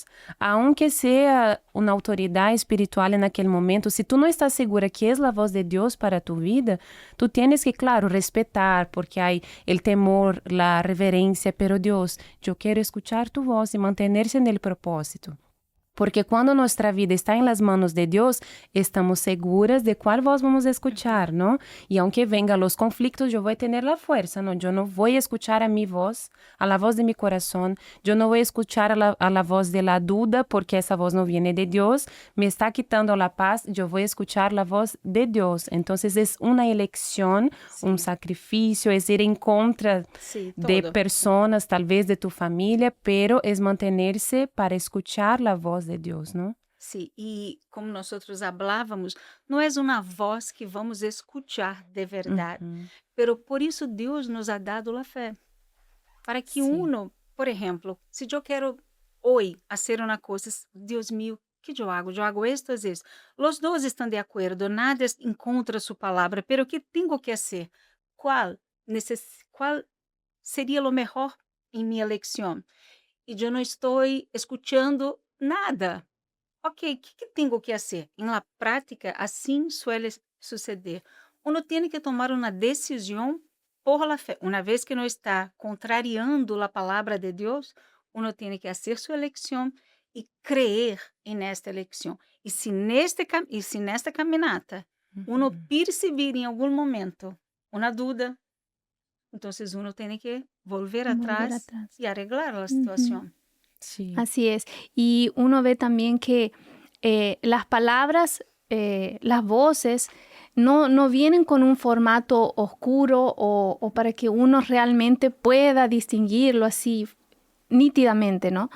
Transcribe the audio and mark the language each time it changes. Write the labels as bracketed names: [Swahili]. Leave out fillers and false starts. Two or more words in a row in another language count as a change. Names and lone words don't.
[Spanish] Aunque sea una autoridad espiritual en aquel momento, si tú no estás segura que es la voz de Dios para tu vida, tú tienes que, claro, respetar, porque hay el temor, la reverencia, pero Dios, yo quiero escuchar tu voz y mantenerse en el propósito. [Portuguese] Porque quando nossa vida está [Spanish] em las manos [Portuguese] de Deus, estamos seguras de qual voz vamos escuchar, ¿no? [Spanish] Y aunque vengan los conflictos, yo voy a tener la fuerza, ¿no? Yo no voy a escuchar a mi voz, a la voz de mi corazón. Yo no voy a escuchar a la voz de la duda, porque esa voz no viene de Dios. Me está quitando la paz. Yo voy a escuchar la voz de Dios. Entonces es una elección, un sacrificio, es ir en contra de personas, tal vez de tu familia, pero es mantenerse para escuchar la voz de [Portuguese] Deus, não? Sim, e como nós falávamos, não é uma voz que vamos escutar de verdade, pero por isso Deus [Spanish] nos ha dado [Portuguese] a fé, para que uno, por exemplo, se eu quero hoje fazer uma coisa, Deus mío, que eu hago? [Spanish] Eu hago esto, es esto. [Portuguese] Los dois estão de acordo, nada encontra sua palavra, pero que tenho que fazer? Qual seria o melhor em minha eleição? E eu não estou escutando nada. Ok, o que tenho que fazer? Em la prática, assim [Spanish] suele suceder. [Portuguese] Uno tem que tomar uma decisão por la fé. Uma vez que não está contrariando a palavra de Deus, uno tem que fazer sua eleição e crer nesta eleição. E se nesta caminhada uno perceber em algum momento uma dúvida, então uno tem que [Spanish] volver atrás y arreglar la situación. Sí. Así es. Y uno ve también que las palabras, las voces, no vienen con un formato oscuro o para que uno realmente pueda distinguirlo así nítidamente, ¿no?